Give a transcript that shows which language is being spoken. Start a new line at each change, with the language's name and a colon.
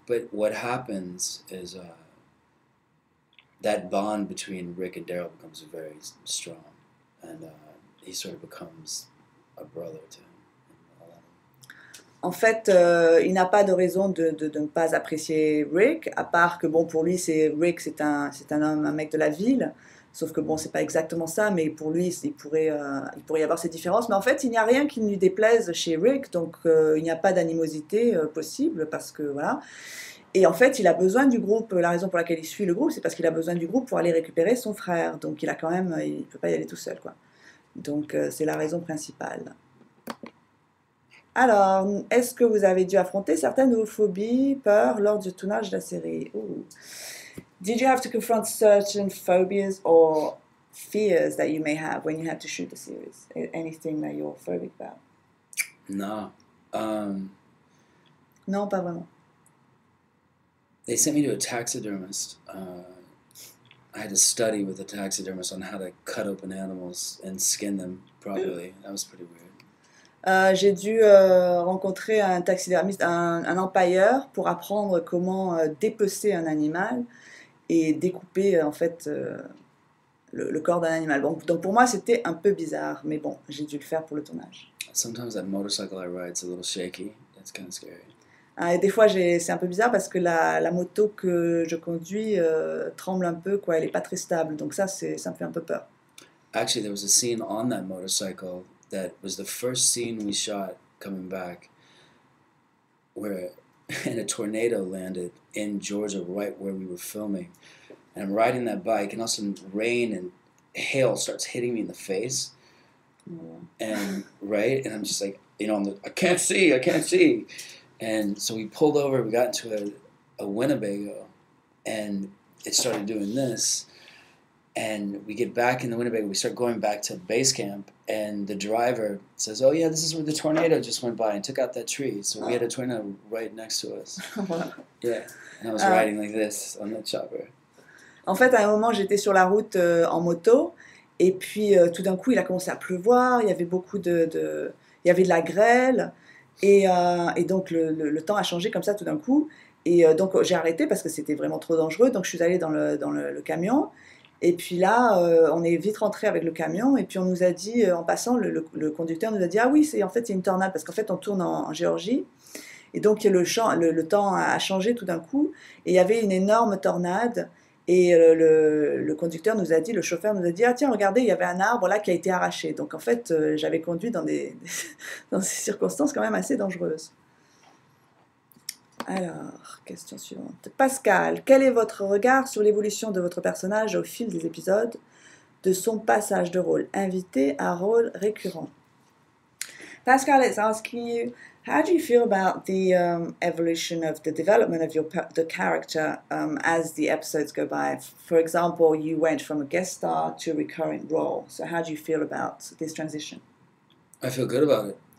English: But what happens is that bond between Rick and Daryl becomes very strong, and he sort of becomes a brother to him.
French: En fait, il n'a pas de raison de ne pas apprécier Rick, à part que, bon, pour lui, Rick, c'est un homme, un mec de la ville, sauf que, bon, c'est pas exactement ça, mais pour lui, il pourrait y avoir ces différences. Mais en fait, il n'y a rien qui ne lui déplaise chez Rick, donc il n'y a pas d'animosité possible, parce que, voilà. Et en fait, il a besoin du groupe. La raison pour laquelle il suit le groupe, c'est parce qu'il a besoin du groupe pour aller récupérer son frère. Donc, il ne peut pas y aller tout seul, quoi. Donc, c'est la raison principale. Alors, est-ce que vous avez dû affronter certaines de vos phobies, peurs lors du tournage de la série? Ooh.
English: Did you have to confront certain phobias or fears that you may have when you had to shoot the series? Anything that you're phobic about? No.
French: Non, pas vraiment.
English: They sent me to a taxidermist. I had to study with a taxidermist on how to cut open animals and skin them properly. That was pretty weird.
French: J'ai dû rencontrer un taxidermiste, un empailleur, pour apprendre comment dépecer un animal et découper en fait le corps d'un animal. Bon, donc pour moi c'était un peu bizarre, mais bon, j'ai dû le faire pour le tournage.
English: Sometimes that motorcycle I ride is a little shaky. That's kind of scary.
French: Et des fois c'est un peu bizarre parce que la moto que je conduis tremble un peu, quoi, elle est pas très stable, donc ça me fait un peu peur.
English: Actually, there was a scene on that motorcycle that was the first scene we shot coming back where and a tornado landed in Georgia right where we were filming. And I'm riding that bike and all of a sudden rain and hail starts hitting me in the face. And I'm just like, I can't see. And so we pulled over, we got into a Winnebago, and it started doing this. And we get back in the Winnebago, we start going back to base camp, and the driver says, "Oh yeah, this is where the tornado just went by and took out that tree." So we had a tornado right next to us. Yeah, and I was riding like this on the chopper.
French: En fait, à un moment, j'étais sur la route en moto, et puis tout d'un coup, il a commencé à pleuvoir, il y avait il y avait de la grêle, et donc le temps a changé comme ça tout d'un coup, et donc j'ai arrêté parce que c'était vraiment trop dangereux, donc je suis allée dans le camion, et puis là, on est vite rentré avec le camion, et puis on nous a dit, en passant, le conducteur nous a dit, ah oui, en fait c'est une tornade, parce qu'en fait on tourne en Géorgie, et donc le temps a changé tout d'un coup, et il y avait une énorme tornade. Et le conducteur nous a dit, le chauffeur nous a dit, ah tiens, regardez, il y avait un arbre là qui a été arraché. Donc en fait, j'avais conduit dans des circonstances quand même assez dangereuses. Alors, question suivante. Pascal, quel est votre regard sur l'évolution de votre personnage au fil des épisodes, de son passage de rôle invité à rôle récurrent?
English: Pascal is asking you, how do you feel about the evolution of the development of the character as the episodes go by? For example, you went from a guest star to a recurring role. So how do you feel about this transition? I feel good about it.